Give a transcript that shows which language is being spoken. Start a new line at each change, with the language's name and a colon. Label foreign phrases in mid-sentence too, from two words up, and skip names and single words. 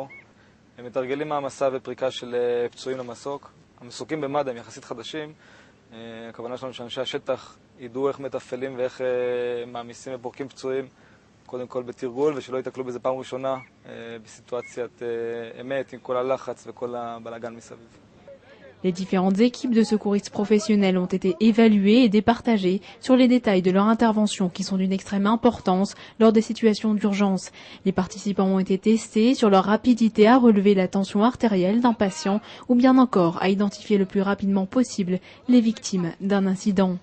Hebrew: הם מתרגלים מהמסע ופריקה של פצועים למסוק. המסוקים במד"א הם יחסית חדשים. הכוונה שלנו שאנשי השטח ידעו איך מתפעלים ואיך מעמיסים ופורקים פצועים, קודם כל בתרגול, ושלא ייתקלו בזה פעם ראשונה בסיטואציית אמת עם כל הלחץ וכל הבלגן מסביב.
French: Les différentes équipes de secouristes professionnels ont été évaluées et départagées sur les détails de leur intervention qui sont d'une extrême importance lors des situations d'urgence. Les participants ont été testés sur leur rapidité à relever la tension artérielle d'un patient ou bien encore à identifier le plus rapidement possible les victimes d'un incident.